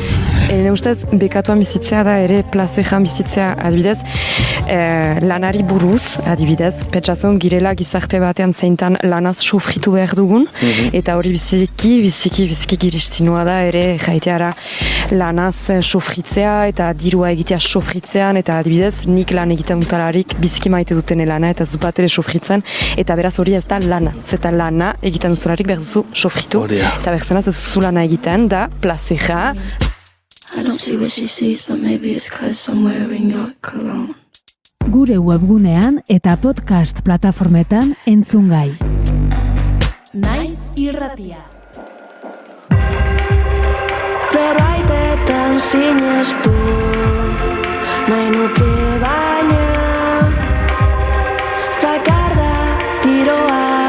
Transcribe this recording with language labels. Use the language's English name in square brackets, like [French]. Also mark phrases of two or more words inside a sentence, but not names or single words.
[Basque] Ene ustez, bekatuan bizitzea da ere plazejan bizitzea, adibidez, lanari buruz, adibidez, pentsatzen girela gizarte batean zeintan lanaz sofritu behar dugun, eta hori biziki giristinua da ere erraiteara lanaz sofritzea eta dirua egitea sofritzean, eta adibidez, nik lan egiten dutalarik biziki maite duten lana eta bat ere sofritzen, eta beraz hori ez da lana. Zeta lana egiten duzularik behar duzu sofritu, eta behar ez duzu lana egiten da plazera. [English] I don't see what she sees, but maybe it's 'cause I'm wearing your cologne. [Basque] Gure webgunean eta podcast plataformetan entzungai. Naiz irratia. Zerbaitetan sinestu nahi nuke baina zakar da giroa.